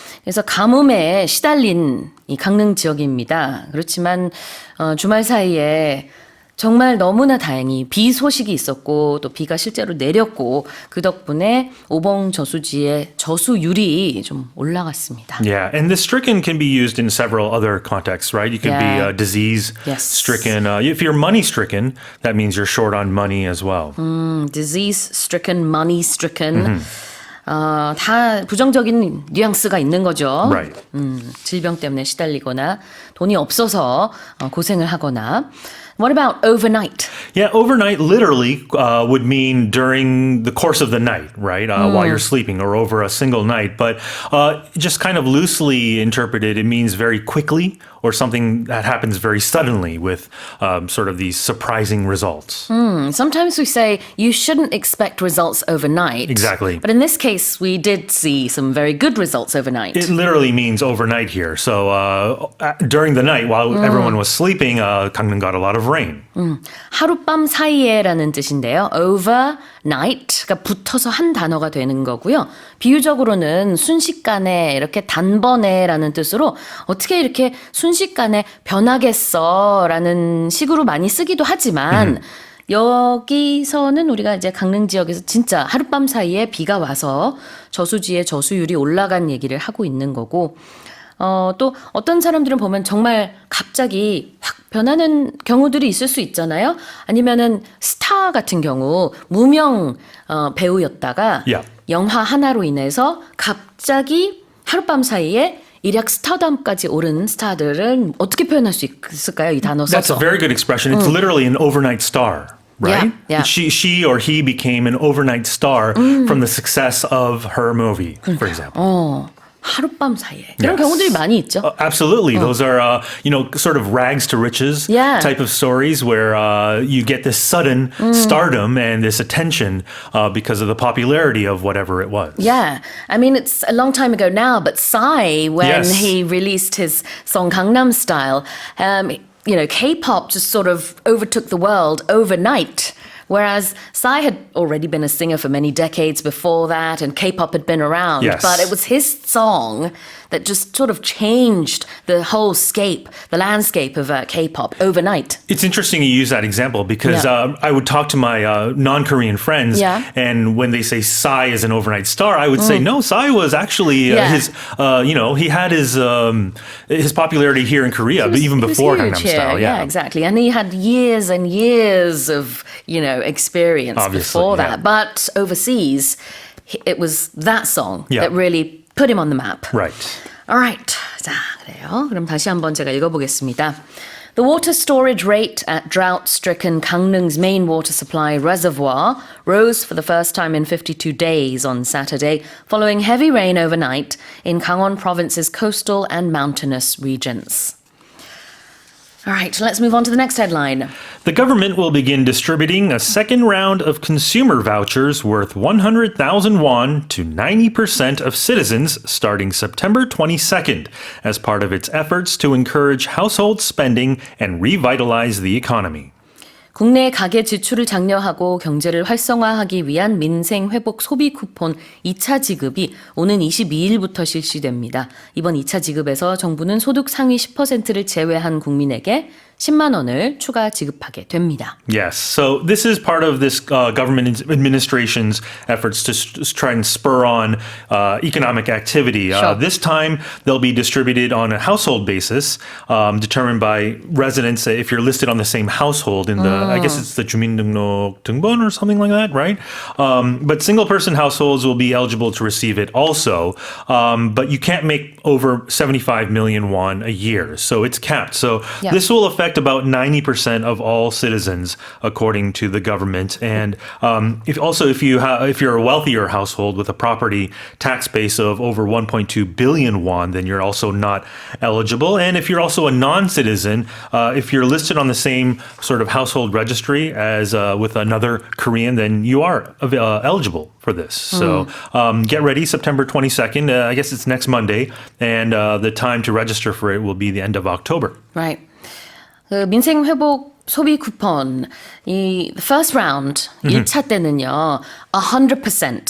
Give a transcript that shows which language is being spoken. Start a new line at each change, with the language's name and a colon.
Korean: 그래서 가뭄에 시달린 이 강릉 지역입니다. 그렇지만 주말 사이에 정말 너무나 다행히 비 소식이 있었고 또 비가 실제로 내렸고 그 덕분에 오봉 저수지의 저수율이 좀 올라갔습니다.
English: Yeah, and the stricken can be used in several other contexts, right? You can be disease stricken. If you're money stricken, that means you're short on money as well. Disease stricken, money stricken.
Korean: 다 부정적인 뉘앙스가 있는 거죠.
English: Right.
Korean: 질병 때문에 시달리거나 돈이 없어서 고생을 하거나.
English: What about overnight? Yeah, overnight literally would mean during the course of the night, right? While you're sleeping or over a single night. But just kind of loosely interpreted, it means very quickly or something that happens very suddenly with sort of these surprising results. Sometimes we say you shouldn't expect results overnight. Exactly. But in this case, we did see some very good results overnight. It literally means overnight here. So during the night, while everyone was sleeping, Gangneung got a lot of rain.
Korean: 하룻밤 사이에라는 뜻인데요. overnight가 붙어서 한 단어가 되는 거고요. 비유적으로는 순식간에 이렇게 단번에라는 뜻으로 어떻게 이렇게 순식간에 변하겠어라는 식으로 많이 쓰기도 하지만 여기서는 우리가 이제 강릉 지역에서 진짜 하룻밤 사이에 비가 와서 저수지의 저수율이 올라간 얘기를 하고 있는 거고 또 어떤 사람들은 보면 정말 갑자기 확 변하는 경우들이 있을 수 있잖아요. 아니면은 스타 같은 경우 무명 배우였다가 영화 하나로 인해서 갑자기 하룻밤 사이에 일약 스타덤까지 오른 스타들은 어떻게 표현할 수 있을까요? 이 단어 써서.
English: That's a very good expression. It's literally an overnight star. Right? Yeah. She or he became an overnight star from the success of her movie, for example. 하룻밤 사이에 그런 경우들이 많이 있죠. Absolutely. Those are, sort of rags to riches type of stories where you get this sudden stardom and this attention because of the popularity of whatever it was. Yeah. I mean, it's a long time ago now, but Psy, when he released his song Gangnam Style, K-pop just sort of overtook the world overnight. Whereas Psy had already been a singer for many decades before that, and K-pop had been around. Yes. But it was his song that just sort of changed the whole the landscape of K-pop overnight. It's interesting you use that example because I would talk to my non-Korean friends, and when they say Psy is an overnight star, I would say no. Psy was actually his. He had his popularity here in Korea, but even before Gangnam Style. Yeah, exactly. And he had years and years of experience Obviously, before that. But overseas, it was that song that really put him on the map. Right.
Korean: Alright, 자, 그래요. 그럼 다시 한번 제가 읽어보겠습니다.
English: The water storage rate at drought-stricken Gangneung's main water supply reservoir rose for the first time in 52 days on Saturday, following heavy rain overnight in Gangwon province's coastal and mountainous regions. All right, let's move on to the next headline. The government will begin distributing a second round of consumer vouchers worth 100,000 won to 90% of citizens starting September 22nd as part of its efforts to encourage household spending and revitalize the economy.
Korean: 국내 가계 지출을 장려하고 경제를 활성화하기 위한 민생회복 소비 쿠폰 2차 지급이 오는 22일부터 실시됩니다. 이번 2차 지급에서 정부는 소득 상위 10%를 제외한 국민에게 10만 원을 추가 지급하게 됩니다.
English: Yes, so this is part of this government administration's efforts to try and spur on economic activity. Sure. This time, they'll be distributed on a household basis, determined by residents if you're listed on the same household in the, I guess it's the 주민등록 등본 or something like that, right? But single-person households will be eligible to receive it also, but you can't make over 75 million won a year, so it's capped. So this will affect about 90% of all citizens, according to the government. And if you're a wealthier household with a property tax base of over 1.2 billion won, then you're also not eligible. And if you're also a non-citizen, if you're listed on the same sort of household registry as with another Korean, then you are eligible for this. So get ready, September 22nd. I guess it's next Monday. And the time to register for it will be the end of October. Right.
Korean: 그 민생 회복 소비 쿠폰
English: the first round
Korean: 1차 때는요 100%